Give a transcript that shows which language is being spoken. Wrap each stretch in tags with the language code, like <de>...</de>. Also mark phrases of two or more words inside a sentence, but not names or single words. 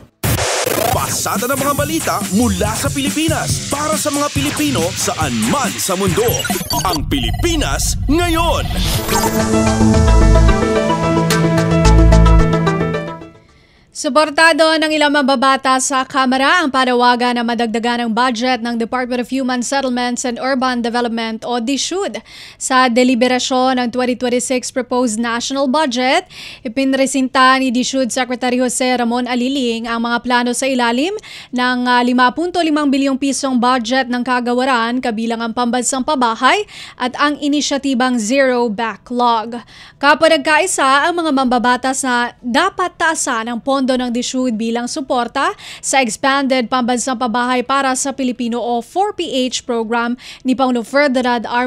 <tl>Pasada ng mga balita mula sa Pilipinas para sa mga Pilipino saan man sa mundo. Ang Pilipinas ngayon. Suportado ng ilang mambabata sa Kamara ang panawagan na madagdagan ang budget ng Department of Human Settlements and Urban Development o DSUD. Sa deliberasyon ng 2026</tl> <en>proposed national budget,</en> <tl>ipinresinta ni DSUD Secretary Jose Ramon Aliling ang mga plano sa ilalim ng 5.5 bilyong pisong budget ng kagawaran kabilang ang pambansang pabahay at ang inisyatibang Zero Backlog. Kapag nagkaisa ang mga mambabatas na dapat taasan ang pondo ng DSUD bilang suporta sa Expanded Pambansang Pabahay para sa Pilipino o 4PH program ni Pangulong Ferdinand R.</tl>